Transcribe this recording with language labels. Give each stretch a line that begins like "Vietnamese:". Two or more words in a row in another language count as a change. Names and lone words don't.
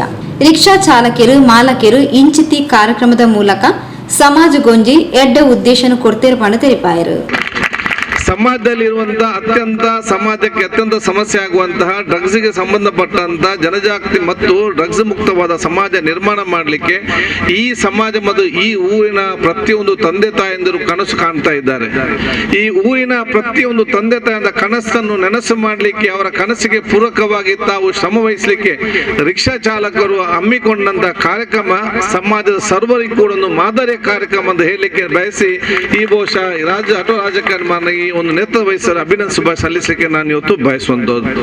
Tulu: ರಿಕ್ಷಾ ಚಾಲಕರು ಮಾಲಕರು ಇಂಚಿತಿ ಕಾರ್ಯಕ್ರಮದ ಮೂಲಕ ಸಮಾಜಗೊಂಜಿ ಎಡ್ಡೆ ಉದ್ದೇಶನ ಕೊಡ್ತೇರು ಪಣ ತೆರಿಪಾಯರು.
Kannada: ಸಮಾಜದಲ್ಲಿರುವಂತಹ ಸಮಾಜಕ್ಕೆ ಅತ್ಯಂತ ಸಮಸ್ಯೆ ಆಗುವಂತಹ ಡ್ರಗ್ಸ್ಗೆ ಸಂಬಂಧಪಟ್ಟಂತಹ ಜನಜಾಗೃತಿ ಮತ್ತು ಡ್ರಗ್ಸ್ ಮುಕ್ತವಾದ ಸಮಾಜ ನಿರ್ಮಾಣ ಮಾಡಲಿಕ್ಕೆ ಈ ಸಮಾಜ ಮತ್ತು ಈ ಊರಿನ ಪ್ರತಿಯೊಂದು ತಂದೆ ತಾಯಂದಿರು ಕನಸು ಕಾಣ್ತಾ ಇದ್ದಾರೆ. ಈ ಊರಿನ ಪ್ರತಿಯೊಂದು ತಂದೆ ತಾಯಂದ ಕನಸನ್ನು ನೆನಸು ಮಾಡಲಿಕ್ಕೆ ಅವರ ಕನಸಿಗೆ ಪೂರಕವಾಗಿ ತಾವು ಶ್ರಮ ವಹಿಸಲಿಕ್ಕೆ ರಿಕ್ಷಾ ಚಾಲಕರು ಹಮ್ಮಿಕೊಂಡಂತ ಕಾರ್ಯಕ್ರಮ ಸಮಾಜದ ಸರ್ವರಿಗೂ ಕೂಡ ಒಂದು ಮಾದರಿಯ ಕಾರ್ಯಕ್ರಮ ಅಂತ ಹೇಳಲಿಕ್ಕೆ ಬಯಸಿ ಈ ಬಹುಶಃ ಆಟೋ ರಾಜಕಾರಣಿ ಒಂದು ನೇತೃತ್ವ ವಹಿಸಲು ಅಭಿನಂದನೆ ಶುಭ ಸಲ್ಲಿಸಲಿಕ್ಕೆ ನಾನು ಇವತ್ತು ಬಯಸುವಂತದ್ದು.